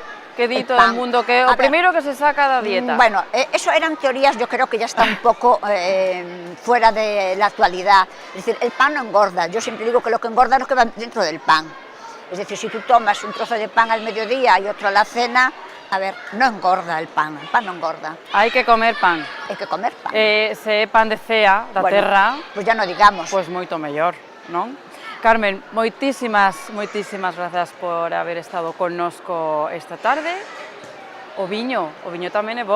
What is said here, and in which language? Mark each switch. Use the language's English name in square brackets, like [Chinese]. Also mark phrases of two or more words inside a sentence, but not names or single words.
[Galician] Que di [Spanish] todo el mundo [Galician] que o primero que se saca da dieta. [Spanish] Bueno, eso eran teorías, yo creo que ya está un poco fuera de la actualidad. Es decir, el pan no engorda. Yo siempre digo que lo que engorda es lo que va dentro del pan. Es decir, si tú tomas un trozo de pan al mediodía y otro a la cena, a ver, no engorda el pan no engorda. [Galician] Hai que comer pan. Hai que comer pan. Se é pan de cea, da terra, pois ya non digamos. Pois moito mellor, non? Carmen, moitísimas grazas por haber estado connosco esta tarde. O viño tamén é bo,